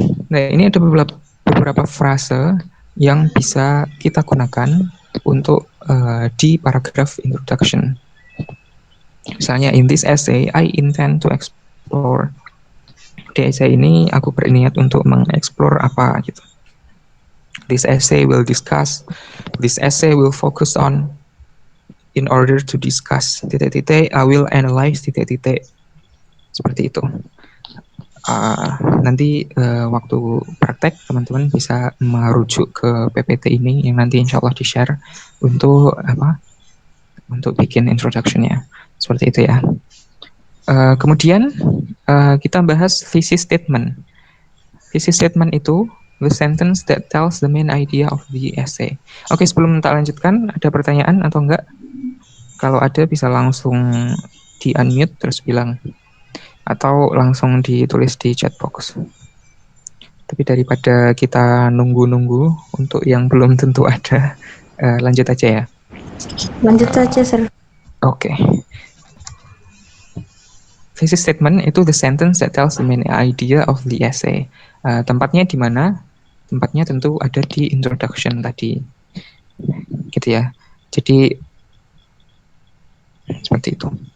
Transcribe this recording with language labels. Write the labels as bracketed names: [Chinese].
[Indonesian] Nah, ini ada beberapa frase yang bisa kita gunakan untuk di paragraf introduction. Misalnya, [English] in this essay I intend to explore. [Indonesian] Di essay ini aku berniat untuk mengeksplor apa gitu. [English] This essay will discuss. This essay will focus on. In order to discuss I will analyze [Indonesian] seperti itu. Nanti waktu praktek teman-teman bisa merujuk ke PPT ini yang nanti insya Allah di-share untuk untuk bikin introduction-nya. Seperti itu ya. Kemudian kita bahas thesis statement. [English] Thesis statement [Indonesian] itu [English] the sentence that tells the main idea of the essay. [Indonesian] Oke, sebelum kita lanjutkan, ada pertanyaan atau enggak? Kalau ada bisa langsung di-unmute terus bilang, atau langsung ditulis di chat box. Tapi daripada kita nunggu-nunggu untuk yang belum tentu ada, lanjut aja ya. Lanjut saja, Sir. Oke. [English] Thesis statement [Indonesian] itu [English] the sentence that tells the main idea of the essay. [Indonesian] Tempatnya di mana? Tempatnya tentu ada di introduction tadi. Gitu ya. Jadi seperti itu.